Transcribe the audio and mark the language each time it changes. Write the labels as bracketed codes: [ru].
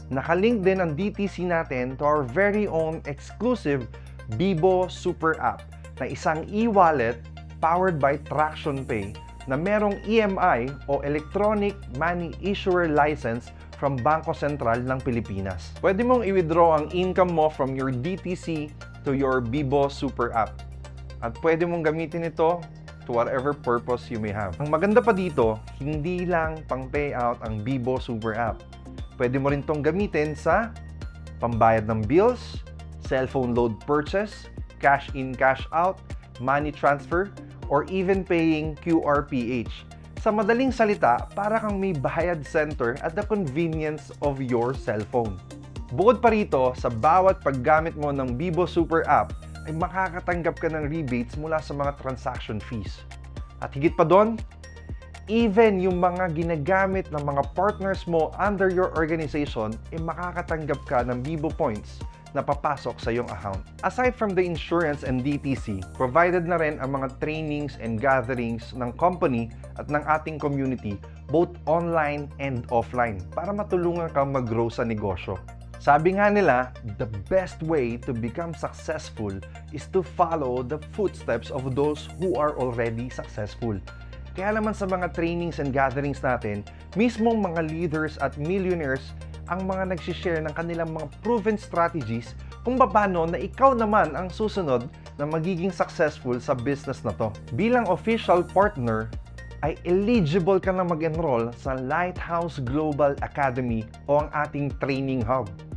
[tl] Nakalink din ang DTC natin [en] to our very own exclusive [tl] Bibo Super App na isang e-wallet powered by Traction Pay na merong EMI o Electronic Money Issuer License from Bangko Sentral ng Pilipinas. Pwede mong i-withdraw ang income mo [en] from your DTC to your [tl] Bibo Super App. At pwede mong gamitin ito [en] to whatever purpose you may have. [tl] Ang maganda pa dito, hindi lang pang payout ang Bibo Super App. Pwede mo rin itong gamitin sa pambayad ng bills, cellphone load purchase, cash in, cash out, money transfer, [en] or even paying QRPH. [tl] Sa madaling salita, para kang may bayad center [en] at the convenience of your cellphone. [tl] Bukod pa rito, sa bawat paggamit mo ng Bibo Super App, ay makakatanggap ka ng rebates mula sa mga transaction fees. At higit pa doon, even yung mga ginagamit ng mga partners mo [en] under your organization, [tl] ay makakatanggap ka ng Bibo points na papasok sa iyong account. [en] Aside from the insurance and DTC, [tl] provided na rin ang mga trainings and gatherings ng company at ng ating community, [en] both online and offline, [tl] para matulungan kang mag-grow sa negosyo. Sabi nga nila, [en] the best way to become successful is to follow the footsteps of those who are already successful. [tl] Kaya naman sa mga trainings and gatherings natin, mismong mga leaders at millionaires ang mga nagsishare ng kanilang mga proven strategies kung paano na ikaw naman ang susunod na magiging successful sa business na to. Bilang official partner, ay eligible ka na mag-enroll sa Lighthouse Global Academy o ang ating training hub.